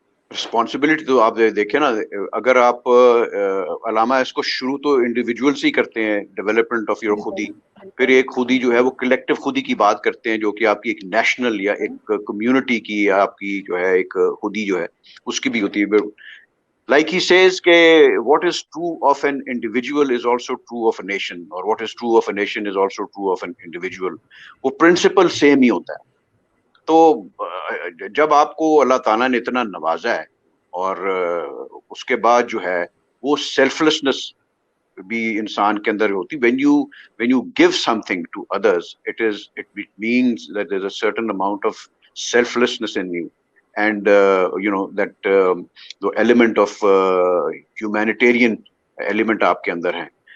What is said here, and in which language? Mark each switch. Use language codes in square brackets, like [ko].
[ur] Responsibility تو آپ دیکھیں نا, اگر آپ علامہ اس کو شروع تو انڈیویجول سے ہی کرتے ہیں, [en] development of your [ur] خودی, پھر ایک خودی جو ہے وہ کلیکٹیو خودی کی بات کرتے ہیں جو کہ آپ کی ایک نیشنل یا ایک کمیونٹی کی یا آپ کی جو ہے ایک خودی جو ہے اس کی بھی ہوتی ہے. [en] Like he says کہ what is true of an individual is also true of a nation, or what is true of a nation is also true of an individual. [ur] وہ پرنسپل سیم ہی ہوتا ہے. تو جب آپ کو اللہ تعالیٰ نے اتنا نوازا ہے اور اس کے بعد جو ہے وہ سیلف لیسنس بھی انسان کے اندر ہوتی, [en] when you give something to others, it means that there's a certain amount of selflessness in you, and that the element of humanitarian element [ur] آپ کے اندر ہے.